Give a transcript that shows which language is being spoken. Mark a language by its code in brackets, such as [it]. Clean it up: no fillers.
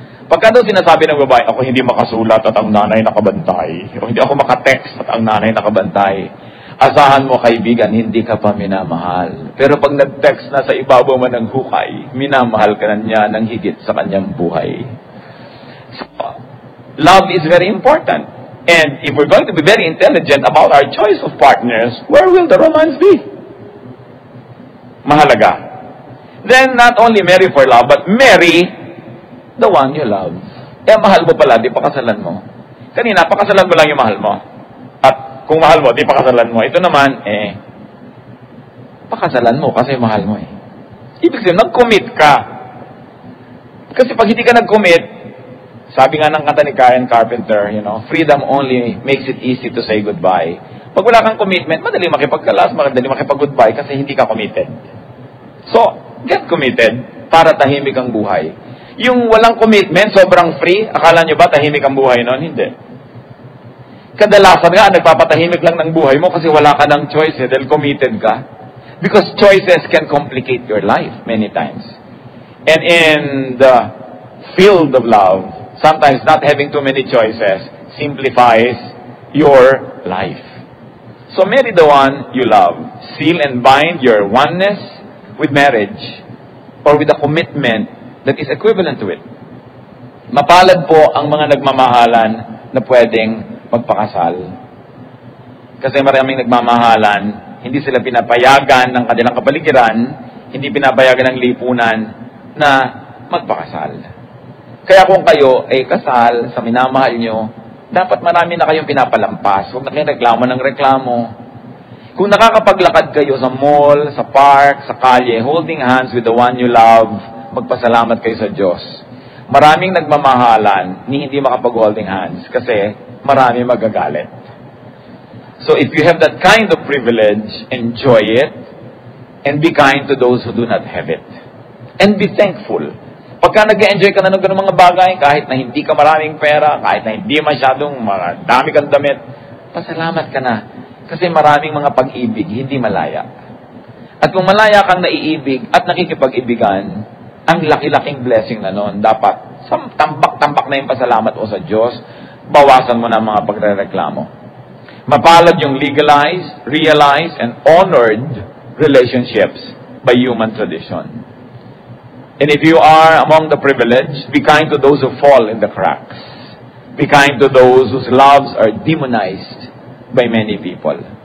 [tl] Pagka doon sinasabi ng babae, ako hindi makasulat at ang nanay nakabantay. O hindi ako makatext at ang nanay nakabantay. Asahan mo, kaibigan, hindi ka pa minamahal. Pero pag nag-text na sa ibabaw mo ng hukay, minamahal ka na niya ng higit sa kanyang buhay. [en] So, love is very important. And if we're going to be very intelligent about our choice of partners, where will the romance be? [tl] Mahalaga. [en] Then, not only marry for love, but marry the one you love. [tl] Eh, mahal mo pala, di pakasalan mo. Kanina, pakasalan mo lang yung mahal mo. At kung mahal mo, di pakasalan mo. Ito naman, pakasalan mo kasi mahal mo eh. Ibig sabihin, nag-commit ka. Kasi pag hindi ka nag-commit, sabi nga ng kanta ni Karen Carpenter, [en] freedom only makes it easy to say goodbye. [tl] Pag wala kang commitment, madali makipagkalas, madali makipag-goodbye kasi hindi ka committed. [en] So, get committed [tl] para tahimik ang buhay. Yung walang commitment, sobrang free, akala nyo ba tahimik ang buhay nun? Hindi. Kadalasan nga, nagpapatahimik lang ng buhay mo kasi wala ka ng choice dahil committed ka. [en] Because choices can complicate your life many times. And in the field of love, sometimes not having too many choices simplifies your life. So marry the one you love. Seal and bind your oneness with marriage or with a commitment that is equivalent to it. [tl] Mapalad po ang mga nagmamahalan na pwedeng magpakasal. Kasi maraming nagmamahalan, hindi sila pinapayagan ng kanilang kapaligiran, hindi pinapayagan ng lipunan na magpakasal. Kaya kung kayo ay kasal sa minamahal nyo, dapat marami na kayong pinapalampas. Huwag na kayong reklamo ng reklamo. Kung nakakapaglakad kayo sa mall, sa park, sa kalye, [en] holding hands with the one you love, [tl] magpasalamat kayo sa Diyos. Maraming nagmamahalan ni hindi makapag-holding hands kasi marami magagalit. [en] So if you have that kind of privilege, enjoy it and be kind to those who do not have it. And be thankful. [tl] Pagka nag-enjoy ka na ng ganung mga bagay, kahit na hindi ka maraming pera, kahit na hindi masyadong dami kang damit, pasalamat ka na. Kasi maraming mga pag-ibig, hindi malaya. At kung malaya kang naiibig at nakikipag-ibigan, ang laki-laking blessing na noon. Dapat, tambak-tambak na yung pasalamat o sa Diyos, bawasan mo na ang mga pagre-reklamo. Mapalad yung [en] legalized, realized, and honored relationships by human tradition. And if you are among the privileged, be kind to those who fall in the cracks. Be kind to those whose loves are demonized by many people.